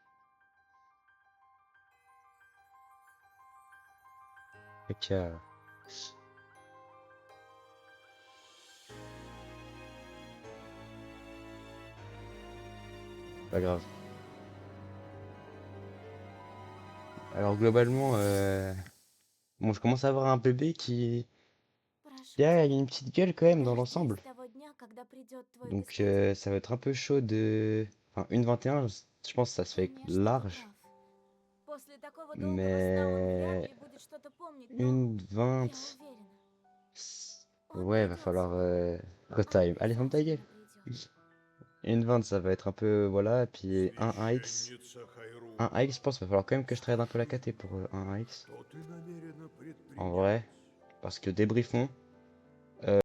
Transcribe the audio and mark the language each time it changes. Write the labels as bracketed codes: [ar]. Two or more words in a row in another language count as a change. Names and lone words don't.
[fr] Ok, pas grave. Alors globalement, bon, je commence à avoir un bébé qui [ru] Прошу [fr] a [ru] тебя, [fr] une petite gueule quand même dans [ru] дождись [fr] l'ensemble. [ru] того дня, когда придет твой [fr] Donc [ru] господин. [fr] ça va être un peu chaud de... Enfin, 1,21, je pense que ça se fait [ru] Конечно, ты [fr] large. [ru] прав. После такого долгого сна он вряд [fr] Mais [ru] ли будет что-то помнить, но [fr] une [ru] я [fr] 20... [ru] уверена, он [fr] Ouais, va [ru] придет [fr] falloir [ru] сегодня. [fr] retime. Allez, ferme ta gueule. [ru] Обязательно придет. [fr] Une 20, ça va être un peu... Voilà, et puis un 1x. [ru] Священница [fr] Un [ru] Хайрун, [fr] 1x, je pense qu'il va falloir quand même que je trade un peu la [ru] скажи [fr] KT [ru] мне, [fr] pour un 1x. [ru] что ты намерена [fr] En [ru] предпринять? [fr] vrai. Parce que débriefons.